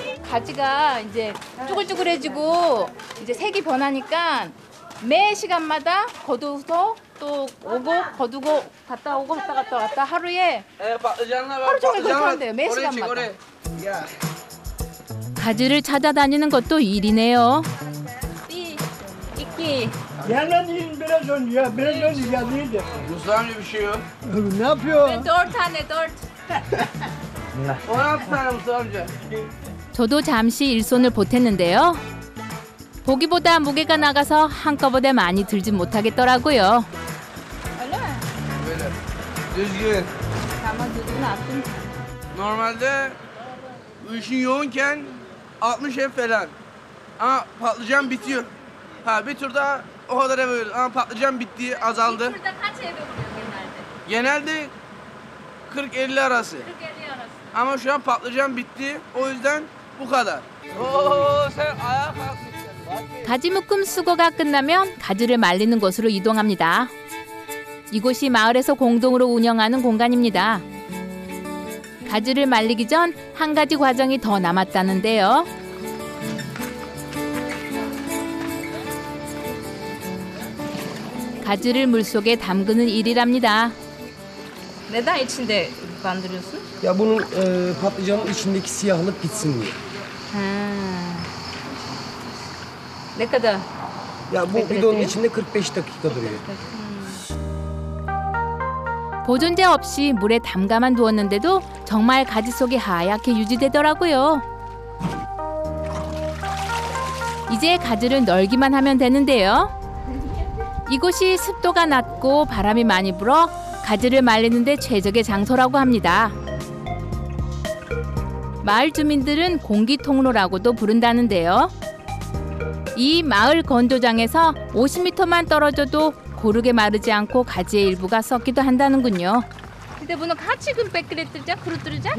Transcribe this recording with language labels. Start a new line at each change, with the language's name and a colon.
Korean: 가지가 이제 쭈글쭈글해지고 이제 색이 변하니까 매 시간마다 거두서 또 오고 거두고 갔다 오고 갔다 왔다 하루에 하루 종일 그렇게 한대요. 매 시간마다. 가지를 찾아다니는 것도 일이네요. 이끼.
Turkish: Gelmediğin biraz önce ya. Biraz önce geldiydi. Mustafa amca bir şey yok. Ne yapıyor? dört tane dört. 16 tane Mustafa amca.
Korean: 저도 잠시 일손을 보탰는데요. 보기보다 무게가 나가서 한꺼번에 많이 들진 못하겠더라고요.
Turkish: Öyle mi? Böyle. Düzgün. Tamam düzgün attım. Normalde bu işin yoğunken 60 ev falan. Ama patlıcan bitiyor. Ha bir turda o kadar ev öyle. Ama patlıcan bitti, azaldı. Burada kaç ev oluyor genelde? Genelde 40-50 arası. 40-50 arası. Ama şu an patlıcan bitti. O yüzden bu kadar. Oo sen ayağa kalkmışsın.
Korean: 가지 묶음 수거가 끝나면 가지를 말리는 곳으로 이동합니다. 이곳이 마을에서 공동으로 운영하는 공간입니다. 가지를 말리기 전 한 가지 과정이 더 남았다는데요. 가지를 물속에 담그는 일이랍니다.
Turkish: Neden içinde bandırıyorsun? Ya bunun patlıcanın içindeki siyahlık gitsin diye. Ne kadar? Ya bu bidonun içinde 45 dakika duruyor.
Korean: 보존제 없이 물에 담가만 두었는데도 정말 가지 속이 하얗게 유지되더라고요. 이제 가지를 널기만 하면 되는데요. 이곳이 습도가 낮고 바람이 많이 불어 가지를 말리는데 최적의 장소라고 합니다. 마을 주민들은 공기통로라고도 부른다는데요. 이 마을 건조장에서 50m만 떨어져도 고르게 마르지 않고 가지의 일부가 썩기도 한다는군요.
Turkish: Bir de bunu kaç gün beklettireceğim, kurutturacağım?